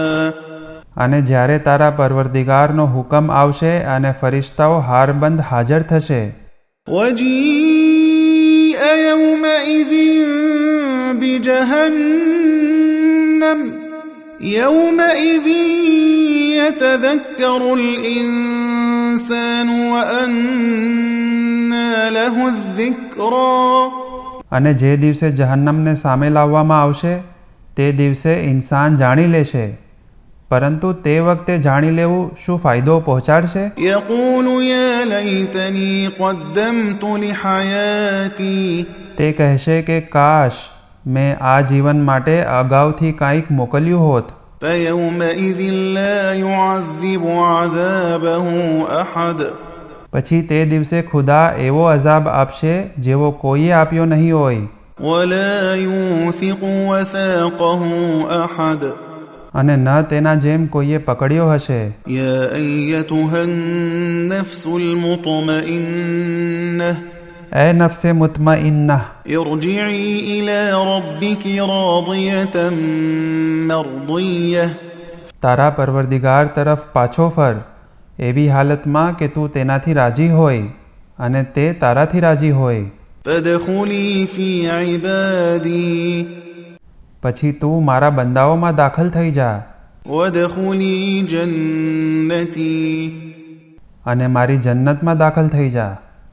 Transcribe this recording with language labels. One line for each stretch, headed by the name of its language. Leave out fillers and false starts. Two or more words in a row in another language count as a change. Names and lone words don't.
Gujarati: અને જ્યારે તારા પરવરદિગારનો હુકમ આવશે અને ફરિશ્તાઓ હારબંધ હાજર થશે.
Arabic: وجيء يومئذ بجهنم يومئذ يتذكر الإنسان وأنى له الذكرى
Gujarati: અને જે દિવસે જહન્નમને સામે લાવવામાં આવશે તે દિવસે ઇન્સાન જાણી લેશે, પરંતુ તે વખતે જાણી લેવું શું ફાયદો પહોંચાડશે?
Arabic: يقول يا ليتني قدمت لحياتي
Gujarati: તે કહેશે કે કાશ મેં આ જીવન માટે અગાઉથી કાંઈક મોકલ્યું હોત.
Arabic: فيومئذ لا يعذب عذابه أحد
Gujarati: પછી તે દિવસે ખુદા એવો અઝાબ આપશે જેવો કોઈએ આપ્યો નહીં હોય.
Arabic: ولا يوثق وثاقه أحد
Gujarati: અને ન તેના જેમ કોઈએ પકડ્યો હશે.
Arabic: يا أيتها النفس المطمئنة
Gujarati: એ નફસે મુતમઇન્ના,
Arabic: ارجعي إلى ربك راضية مرضية
Gujarati: તારા પરવરદિગાર તરફ પાછો ફર એવી હાલતમાં કે તું તેનાથી રાજી હોય અને તે તારાથી રાજી હોય.
Arabic: فادخلي في عبادي
Gujarati: પછી તું મારા બંદાઓમાં દાખલ થઈ જા
Arabic: وادخلي جنتي
Gujarati: અને મારી જન્નતમાં દાખલ થઈ જા.